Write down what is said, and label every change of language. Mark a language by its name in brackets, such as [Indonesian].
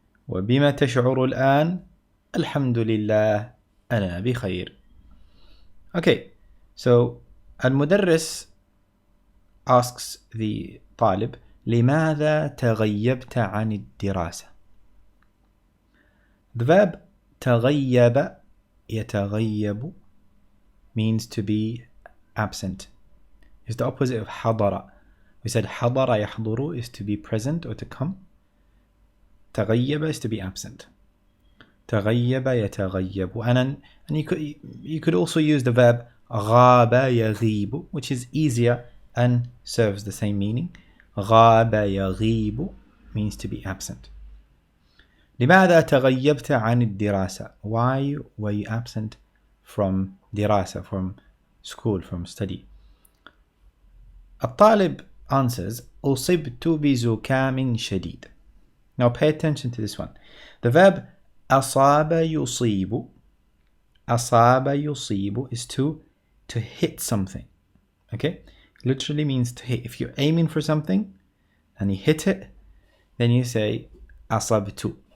[Arabic] وبما تشعر الآن؟ الحمد لله أنا بخير. [English] Okay, so المدرس asks the طالب [Arabic] لماذا تغيبت عن الدراسة. [English] The verb تغيب يتغيب means to be absent. It's the opposite of حضر. We said حضر يحضر is to be present or to come. تغيب is to be absent. [Arabic] تغيب يتغيب. [English] And you could also use the verb غاب يغيب, which is easier and serves the same meaning. غاب يغيب means to be absent. [Arabic] لماذا تغيبت عن الدراسة? [English] Why were you absent from دراسة, from school, from study? [Arabic] الطالب answers أصبت بزكام شديد. [English] Now pay attention to this one. The verb أصاب يصيب. أصاب يصيب is to hit something. Okay? Literally means to hit. If you're aiming for something and you hit it, then you say أصبت.